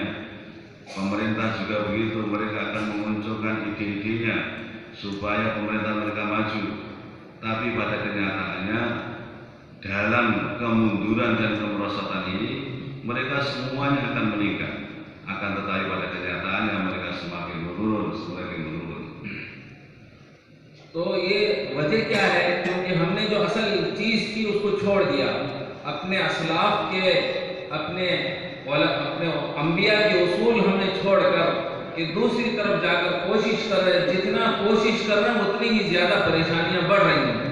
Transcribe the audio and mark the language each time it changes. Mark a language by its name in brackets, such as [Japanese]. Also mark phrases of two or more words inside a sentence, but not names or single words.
[Indonesian] Pemerintah juga begitu, mereka akan memunculkan ide-idenya supaya pemerintah mereka maju. Tapi pada kenyataannya dalam kemunduran dan kemerosotan ini mereka semuanya akan meningkat. Akan tetapi pada kenyataannya mereka semakin menurun. [Urdu] تو یہ وجہ کیا ہے؟ کیونکہ ہم نے جو اصل چیز تھی اس کو چھوڑ دیا، اپنے اسلاف کے، اپنے انبیاء کے اصول ہم نے چھوڑ کر کہ دوسری طرف جا کر کوشش کر رہے ہیں، جتنا کوشش کر رہے ہیں اتنی ہی زیادہ پریشانیاں بڑھ رہی ہیں۔